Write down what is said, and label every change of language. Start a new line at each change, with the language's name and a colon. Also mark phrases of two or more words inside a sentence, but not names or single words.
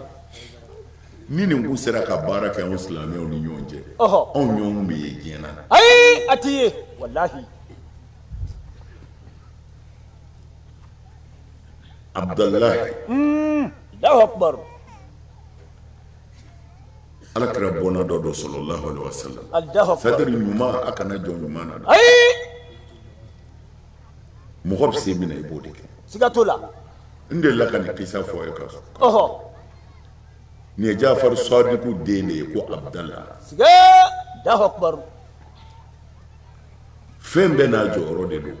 Bambara: ni nin kun sera ka baara kɛ anw silamɛw ni ɲɔgɔn cɛ anw ɲɔgɔn bɛ ye diɲɛ na ayi a t'i ye walahi Abdalahi
Arabic: الله أكبر
Bambara: Ala kira bɔnna dɔ don
Arabic: صلى الله عليه وسلم الله أكبر
Bambara: fadri ɲuman a kana jɔ ɲuman na dɛ ayi mɔgɔ bɛ se min na i b'o de kɛ siga t'o la n delila ka nin kisa fɔ a ye ka nin ye Jafar Sadiku den de ye ko Abdala
Arabic: siga الله أكبر
Bambara: fɛn bɛɛ n'a jɔyɔrɔ de don